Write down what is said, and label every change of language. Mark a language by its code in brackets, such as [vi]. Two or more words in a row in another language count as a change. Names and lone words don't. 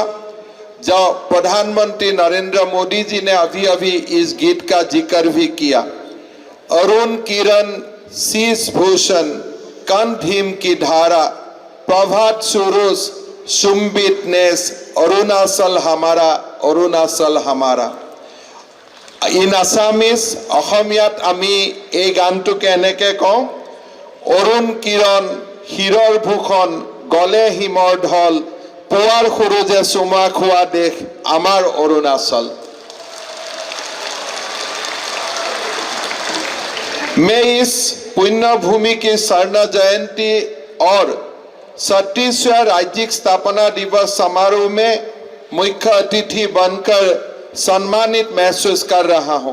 [hi] जो प्रधानमंत्री नरेंद्र मोदी जी ने अभी अभी इस गीत का जिक्र भी किया। अरुण किरण शीश भूषण कंठ हिम की धारा प्रभात सूरज सुम्बित नेस अरुणाचल हमारा अरुणाचल हमारा। [en] in Assamese [as] অসমীয়াত আমি এই গানটোকে এনেকে কওঁ অৰুণ কিৰণ হিৰৰ ভূষণ গলে হিমৰ ঢল পুৱাৰ সূৰুজে চুমা খোৱা দেশ আমাৰ অৰুণাচল। [hi] मैं इस पुण्य भूमि की स्वर्ण जयंती और 37वें राज्यिक स्थापना दिवस समारोह में मुख्य अतिथि बनकर सम्मानित महसूस कर रहा हूं।